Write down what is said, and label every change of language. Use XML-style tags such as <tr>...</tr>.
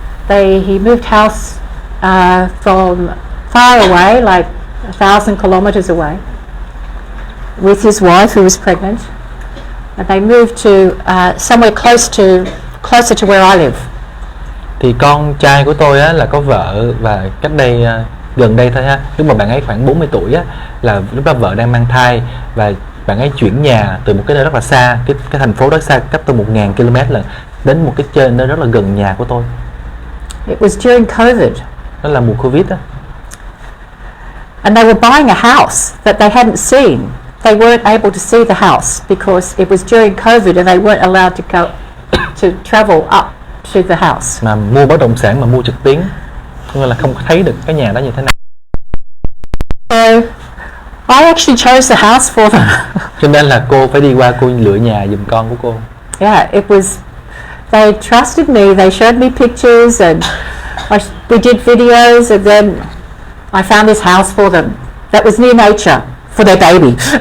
<en>He moved house from far away, like 1,000 kilometers away, with his wife who was pregnant, and they moved to somewhere closer to where I live.</en> <vi>Thì con trai của tôi á là có vợ và cách đây gần đây thôi ha, lúc mà bạn ấy khoảng 40 tuổi á, là lúc đó vợ đang mang thai và bạn ấy chuyển nhà từ một cái nơi rất là xa, cái thành phố đó xa, cách tôi 1.000 km là đến một cái nơi rất là gần nhà của tôi.</vi> <en>It was during COVID.</en> <vi>Đó là mùa Covid á.</vi> <en>And they were buying a house that they hadn't seen. They weren't able to see the house because it was during COVID and they weren't allowed to travel up to the house.</en> <vi>Mà mua bất động sản mà mua trực tuyến, nên là không thấy được cái nhà đó như thế nào.</vi> <en>So I actually chose the house for them.</en> <vi>Cho nên là cô phải đi qua cô lựa nhà giùm con của cô.</vi> <en>Yeah, it was. They trusted me. They showed me pictures and we did videos, and then I found this house for them that was near nature for their baby.</en>